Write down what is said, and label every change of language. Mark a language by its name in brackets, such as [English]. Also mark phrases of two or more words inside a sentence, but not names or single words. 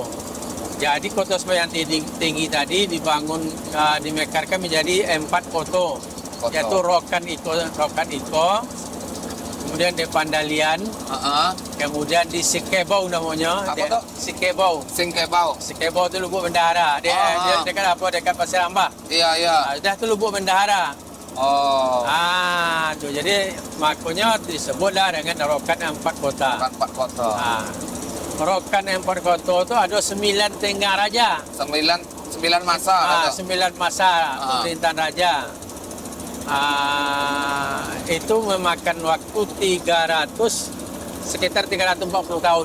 [Indonesian] Jadi Koto Semayang Tinggi tadi dibangun dimekarkan menjadi 4 koto. Yaitu Rokan Iko, kemudian di Pandalian, kemudian di Sikebau namanya. Apa tuh? Sikebau. Singkebau. Sikebau itu lubuk bendahara. Dia dekat apa? Dekat Pasir Ambah. Iya, iya. Dah tu lubuk bendahara. Oh. Tu jadi makanya disebutlah dengan Rokan Empat Kota. Bukan 4 kota. Rokan Empat Kota tu ada 9 tinggal raja. 9 masa ada. 9 masa pemerintahan raja. Itu memakan waktu sekitar 340 tahun.